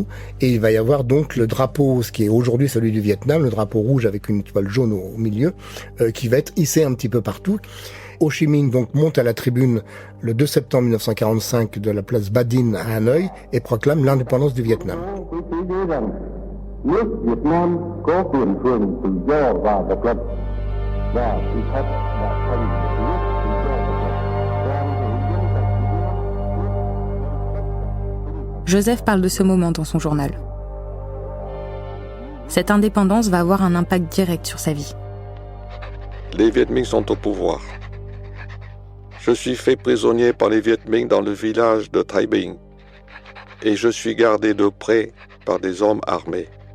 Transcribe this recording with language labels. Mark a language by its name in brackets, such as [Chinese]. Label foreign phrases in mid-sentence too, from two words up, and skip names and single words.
[French] Et il va y avoir donc le drapeau, ce qui est aujourd'hui celui du Vietnam, le drapeau rouge avec une étoile jaune au milieu, qui va être hissé un petit peu partout. Ho Chi Minh donc monte à la tribune le 2 septembre 1945 de la place Ba Dinh à Hanoï et proclame l'indépendance du Vietnam. [Vietnamese] Nước Việt Nam có quyền hưởng tự do và độc lập và sự thật là thành nước tự do độc lập. [French] Joseph parle de ce moment dans son journal. Cette indépendance va avoir un impact direct sur sa vie. Les Viet Minh sont au pouvoir. Je suis fait prisonnier par les Viet Minh dans le village de Thái Bình et je suis gardé de près par des hommes armés.